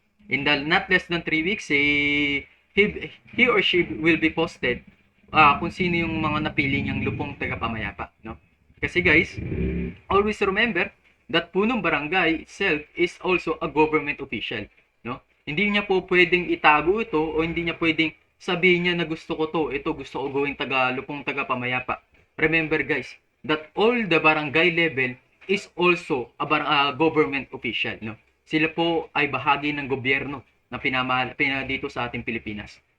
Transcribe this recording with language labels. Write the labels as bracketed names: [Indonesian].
[English] In the not less than 3 weeks, he or she will be posted [Filipino] kung sino yung mga napili niyang lupong tagapamayapa, [English] no? Kasi guys, always remember that punong barangay itself is also a government official, no? [Filipino] Hindi niya po pwedeng itago ito o hindi niya pwedeng sabihin niya na gusto ko to, ito gusto ko gawing lupong tagapamayapa. [English] Remember guys, that all the barangay level is also a government official, no? [Filipino] Sila po ay bahagi ng gobyerno na pinamahal dito sa ating Pilipinas.